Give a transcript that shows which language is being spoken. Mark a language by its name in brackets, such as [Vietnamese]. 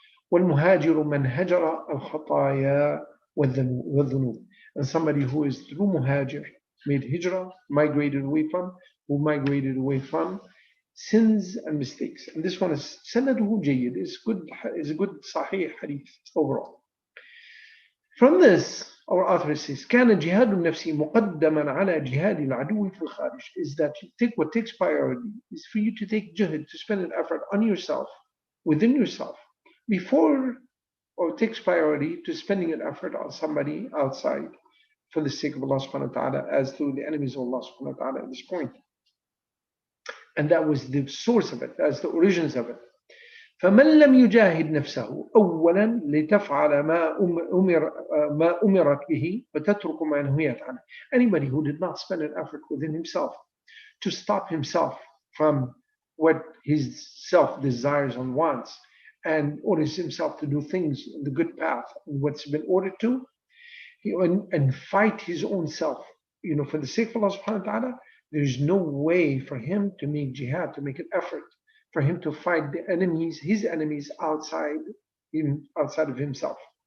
[Arabic] والمهاجر من هجر الخطايا والذنوب. [English] And somebody who is through muhajir, made hijrah, migrated away from sins and mistakes. And this one is [Arabic] sanaduhu jayyid, [English] is a good sahih hadith overall. From this, our author says, [Arabic] كان جهاد النفس مقدما على جهاد العدو في الخارج, [English] is that what takes priority is for you to take jihad, to spend an effort on yourself, within yourself, before, or takes priority to spending an effort on somebody outside for the sake of Allah subhanahu wa ta'ala, as through the enemies of Allah subhanahu wa ta'ala at this point. And that was the source of it, that's the origins of it. [Arabic] فمن لم يجاهد نفسه أولا لتفعل ما أمرت به وتترك ما نهيت عنه. [English] Anybody who did not spend an effort within himself to stop himself from what his self desires and wants, and orders himself to do things in the good path, what's been ordered to, and fight his own self, for the sake of Allah subhanahu wa ta'ala, there's no way for him to make jihad, to make an effort, for him to fight his enemies outside of himself.